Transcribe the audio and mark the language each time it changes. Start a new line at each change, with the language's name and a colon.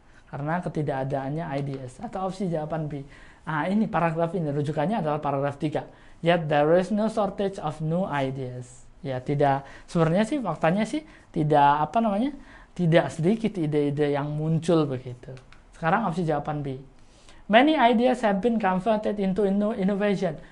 Indonesian: Karena ketidakadaannya ideas. Atau opsi jawaban B. Ini paragraf ini rujukannya adalah paragraf 3.
English: Yet there is no shortage of new ideas.
Indonesian: Ya, tidak, sebenarnya sih faktanya sih tidak sedikit ide-ide yang muncul begitu. Sekarang opsi jawaban B.
English: Many ideas have been converted into innovation.